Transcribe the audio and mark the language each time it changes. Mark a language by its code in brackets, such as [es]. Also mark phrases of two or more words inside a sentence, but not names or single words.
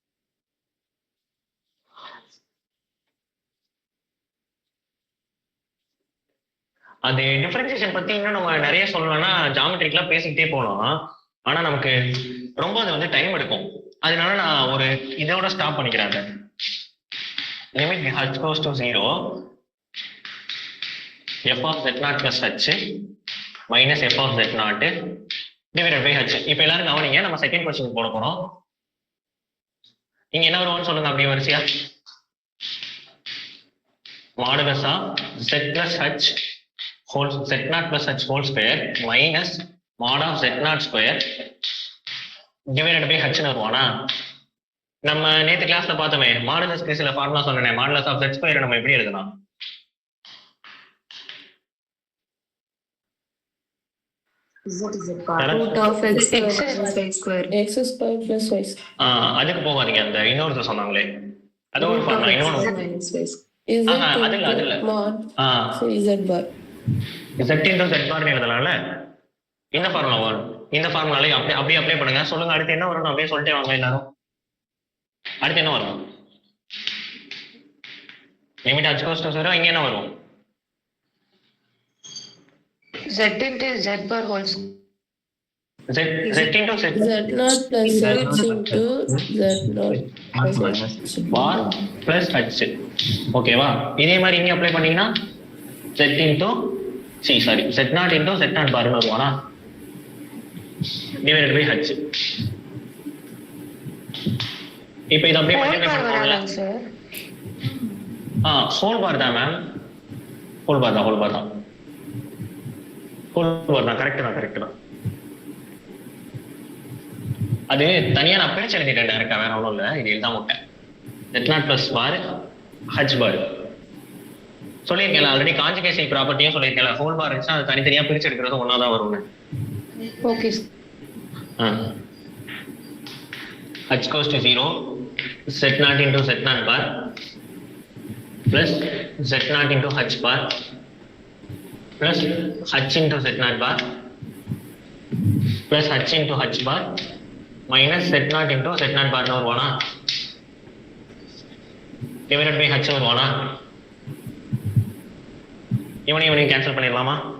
[ta] அது டிஃபரன்சியேஷன் பத்தி இன்னும் நம்ம நிறைய சொல்லணும்னா ஜாமெட்ரிக்கெல்லாம் பேசிக்கிட்டே போகலாம், ஆனா நமக்கு ரொம்ப அது வந்து டைம் எடுக்கும். அதனால நான் ஒரு இதோட ஸ்டாப் பண்ணிக்கிறேன். [en] லிமிட் h goes to 0 f of z0 plus h minus f of z0 divided by h. [ta] இப்போ எல்லாரும் கவனிங்க, நம்ம செகண்ட் क्वेश्चन போட போறோம். இங்க என்ன வரும்னு சொல்லுங்க அப்படியே வரிசையா. [en] modulus of z plus h whole z0 plus h whole square minus mod of z0 square divided by h னு வருவானா? [ta] நம்ம நேத்து கிளாஸ்ல பார்த்தோமே, மாடுலஸ்க்கு சில ஃபார்முலா சொன்னேன். [en] modulus of z square [ta] நம்ம எப்படி எழுதலாம்? [en] Root of x plus y square. X square plus y square. [ta] அதுக்கு போகாதீங்க, அந்த இன்னொரு சொன்னாங்களே அது ஒரு ஃபார்முலா. இன்னொரு [en] Minus y square. Is [ta] அது இல்ல [en] mod so z bar. z into z bar [ta] எழுதலாம்ல. இந்த ஃபார்முலா வரும். இந்த ஃபார்முலால அப்படியே அப்ளை பண்ணுங்க. சொல்லுங்க அடுத்து என்ன வரும் அப்படியே சொல்லிட்டே வாங்க எல்லாரும். அடுத்து என்ன வரும்? [en] limit h goes to 0. [ta] இங்க என்ன வரும்? [en] Z into Z bar whole square. z into z Z0 plus h into Z0 bar plus h. ஓகேவா? இதே மாதிரி இங்க அப்ளை பண்ணீங்கன்னா z into z0 into z0 bar வருவானா divided by h. இப்போ இது அப்படியே மல்டிப்ளை பண்ணுவாங்கல. whole bar தான் மேம். whole bar தான் கரெக்ட் தான். அது தனியா நான் பிரிச்சு எழுதிட்டேன் டைரக்டா, வேற ஒன்றும் இல்லை. இது எழுதாம விட்டேன். z0 plus bar h bar சொல்லியிருக்கேன் ஆல்ரெடி. கான்ஜுகேஷன் ப்ராப்பர்ட்டியும் சொல்லியிருக்கேன். whole bar இருந்துச்சுன்னா அது தனித்தனியா பிரிச்சு எடுக்கிறது ஒன்னா தான் வரும்னு. ஓகே. h goes to 0 z0 into z0 bar plus z0 into h bar plus h into z0 bar plus h into h bar minus z0 into z0 bar [ta] னு வருவானா [en] divided by h வருவானா? [ta] இவனையும் கேன்சல் பண்ணிடலாமா?